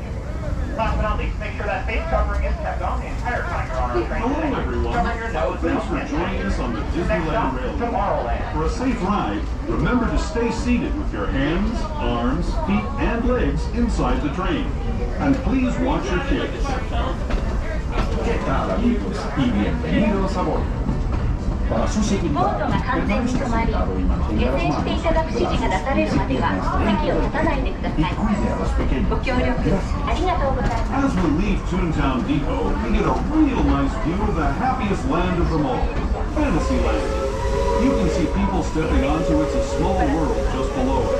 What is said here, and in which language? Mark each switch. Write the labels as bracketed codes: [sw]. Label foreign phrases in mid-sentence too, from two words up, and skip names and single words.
[en] Last but not least, make sure that face covering is kept on the entire time you're on our train Hello today. everyone. Covering your nose, Thanks mouth, for and joining us on the Next Disneyland stop, Railway. Tomorrowland. For a safe ride, remember to stay seated with your hands, arms, feet, and legs inside the train. And please watch your kids. [es] ¿Qué tal, amigos? Y bienvenidos a bordo. Para su [ja] ボート [es] seguridad, [ja] が完全に [es] permanezca [ja] 止まり、 [es] sentado y [ja] 下 [es] mantenga las [ja] 船してい [es] manos [ja] ただく指示が出されるまでは席を立たないでくだ [es] y [ja] さい。 [es] cuide a los [ja] ご [es] pequeños. [ja] 協力ありがとうございます。 [en] As we leave Toontown Depot, we get a real nice view of the happiest land of them all, Fantasyland. You can see people stepping onto its a small world just below us.